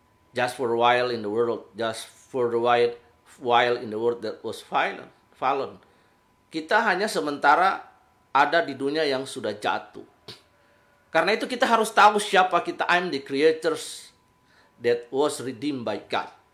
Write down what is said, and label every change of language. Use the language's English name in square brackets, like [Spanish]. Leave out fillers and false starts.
[English] Just for a while in the world. Just for a while in the world that was fallen. [Indonesian] Kita hanya sementara ada di dunia yang sudah jatuh. Karena itu kita harus tahu siapa kita. [English] I'm the creatures that was redeemed by God.